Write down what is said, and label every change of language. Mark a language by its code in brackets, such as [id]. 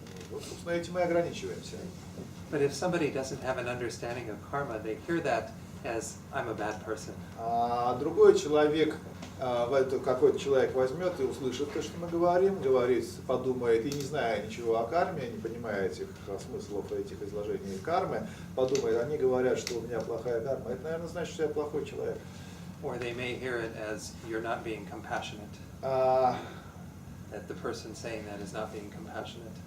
[ru] Вот, собственно, этим мы ограничиваемся. [en] But if somebody doesn't have an understanding of karma, they hear that as I'm a bad person. [ru] Другой человек, какой-то человек возьмет и услышит то, что мы говорим, говорит, подумает, и не зная ничего о карме, не понимая этих смыслов этих изложений кармы, подумает, они говорят, что у меня плохая карма, это, наверное, значит, что я плохой человек. [en] Or they may hear it as you're not being compassionate. That the person saying that is not being compassionate.